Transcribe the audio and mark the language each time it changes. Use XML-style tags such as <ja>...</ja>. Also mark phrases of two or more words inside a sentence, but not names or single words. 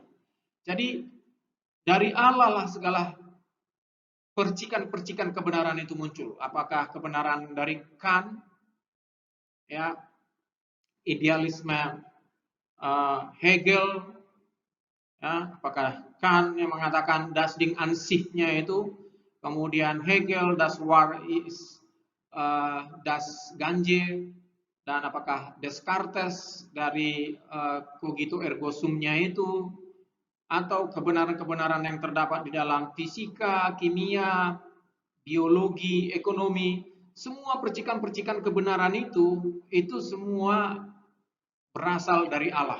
<id>Jadi, dari Allah lah segala percikan-percikan kebenaran itu muncul. Apakah kebenaran dari Kant, ya, idealisme Hegel, ya, apakah Kant yang mengatakan</id> <de>das Ding an sich-nya</de> <id>itu, kemudian</id> <de>Hegel das War ist das Ganze,</de> <id>dan apakah Descartes dari</id> <la>cogito ergo sum-</la> <id>nya itu, atau kebenaran-kebenaran yang terdapat di dalam fisika, kimia, biologi, ekonomi, semua percikan-percikan kebenaran itu semua berasal dari Allah.</id>